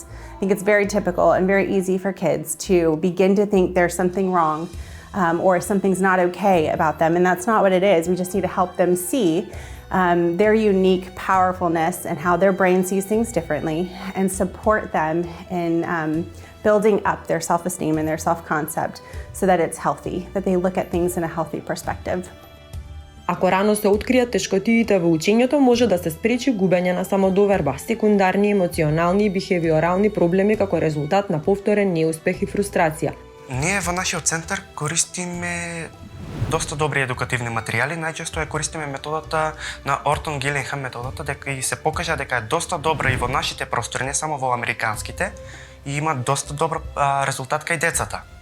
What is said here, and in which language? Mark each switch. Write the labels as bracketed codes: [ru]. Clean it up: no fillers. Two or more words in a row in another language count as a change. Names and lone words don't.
[en] I think it's very typical and very easy for kids to begin to think there's something wrong or something's not okay about them, and that's not what it is. We just need to help them see their unique powerfulness and how their brain sees things differently and support them in building up their self-esteem and their self-concept so that it's healthy, that they look at things in a healthy perspective. [mk] Ако рано се откријат тешкотиите во учењето, може да се спречи губење на самодоверба, секундарни емоционални и бихевиорални проблеми како резултат на повторен неуспех и фрустрација. Ние во нашиот центар користиме доста добри едукативни материјали, најчесто ја користиме методата на Ортон Гилинхам методата, дека и се покажа дека е доста добра и во нашите простори, не само во американските, и има доста добар резултат кај децата.